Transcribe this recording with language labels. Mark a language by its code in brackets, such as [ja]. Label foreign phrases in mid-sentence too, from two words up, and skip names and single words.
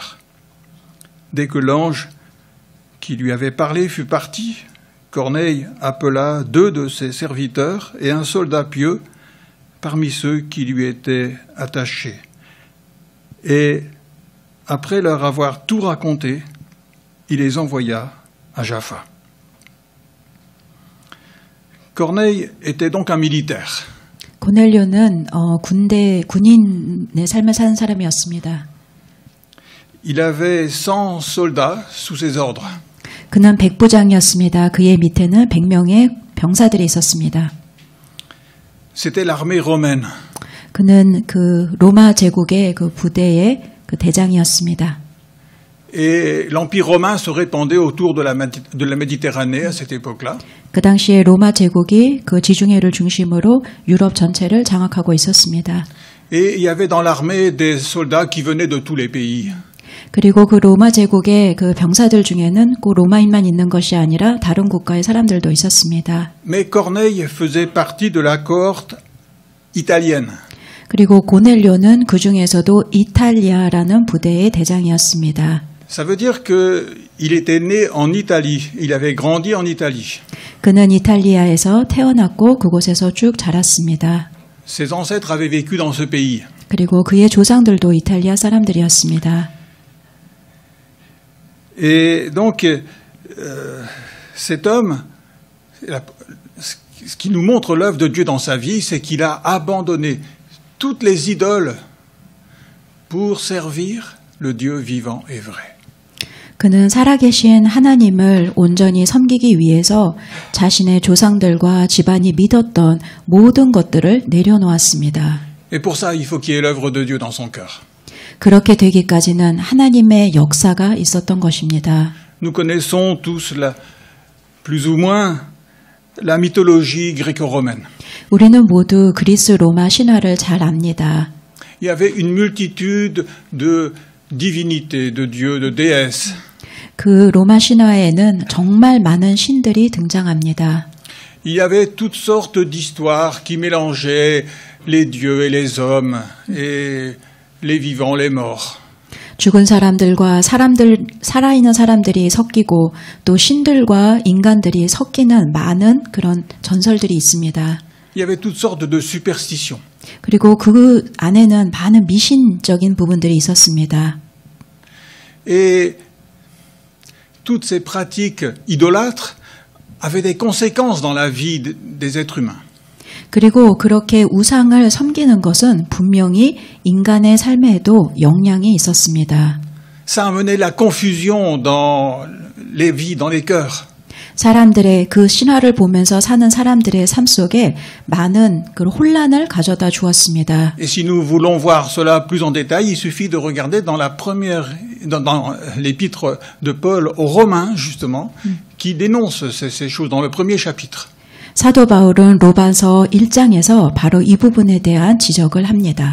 [fr] » Dès que l'ange qui lui avait parlé fut parti, Corneille appela 2 de ses serviteurs et un soldat pieux parmi ceux qui lui étaient attachés. Et après leur avoir tout raconté, il les envoya à Jaffa. Corneille était donc un militaire. [ko] 고넬료는 군인의 삶을 사는 사람이었습니다. [fr] Il avait 100 soldats sous ses ordres. [ko] 그는 백부장이었습니다. 그의 밑에는 100명의 병사들이 있었습니다. [fr] C'était l'armée romaine. [ko] 그는 그 로마 제국의 그 부대의 그 대장이었습니다. [fr] Et l'Empire romain se répandait autour de la Méditerranée à cette époque-là. [ko] 그 당시에 로마 제국이 그 지중해를 중심으로 유럽 전체를 장악하고 있었습니다. [fr] Et il y avait dans l'armée des soldats qui venaient de tous les pays. [ko] 그리고 그 로마 제국의 그 병사들 중에는 꼭 로마인만 있는 것이 아니라 다른 국가의 사람들도 있었습니다. [fr] Mais Corneille faisait partie de la cohorte italienne. [ko] 그리고 고넬료는 그 중에서도 이탈리아라는 부대의 대장이었습니다. [fr] Ça veut dire qu'il était né en Italie. Il avait grandi en Italie. [ko] 그는 이탈리아에서 태어났고 그곳에서 쭉 자랐습니다. [fr] Ses ancêtres avaient vécu dans ce pays. [ko] 그리고 그의 조상들도 이탈리아 사람들이었습니다. [fr] Et donc, cet homme ce qui nous montre l'œuvre de Dieu dans sa vie, c'est qu'il a abandonné toutes les idoles pour servir le Dieu vivant et vrai. [ko] 그는 살아계신 하나님을 온전히 섬기기 위해서 자신의 조상들과 집안이 믿었던 모든 것들을 내려놓았습니다. [fr] Et pour ça, il faut qu'il y ait l'œuvre de Dieu dans son cœur. [ko] 그렇게 되기까지는 하나님의 역사가 있었던 것입니다. [fr] Nous connaissons tous plus ou moins la mythologie gréco-romaine. [ko] 우리는 모두 그리스 로마 신화를 잘 압니다. [fr] Il y avait une multitude de divinités, de dieux, de déesses. [ko] 그 로마 신화에는 정말 많은 신들이 등장합니다. [fr] Il y avait toutes sortes d'histoires qui mélangeaient les dieux et les hommes et les vivants, les morts. [ko] 죽은 사람들과 살아있는 사람들이 섞이고 또 신들과 인간들이 섞이는 많은 그런 전설들이 있습니다. [fr] Il y avait toutes sortes de superstitions. [ko] 그리고 그 안에는 많은 미신적인 부분들이 있었습니다. [fr] Et toutes ces pratiques idolâtres avaient des conséquences dans la vie des êtres humains. [ko] 그리고 그렇게 우상을 섬기는 것은 분명히 인간의 삶에도 영향이 있었습니다. [fr] Ça amenait la confusion dans les vies, dans les cœurs. [ko] 사람들의 그 신화를 보면서 사는 사람들의 삶 속에 많은 그 혼란을 가져다 주었습니다. [fr] Et si nous voulons voir cela plus en détail, il suffit de regarder dans dans l'épître de Paul aux Romains, justement, qui dénonce ces choses dans le premier chapitre. [ko] 사도 바울은 로마서 1장에서 바로 이 부분에 대한 지적을 합니다.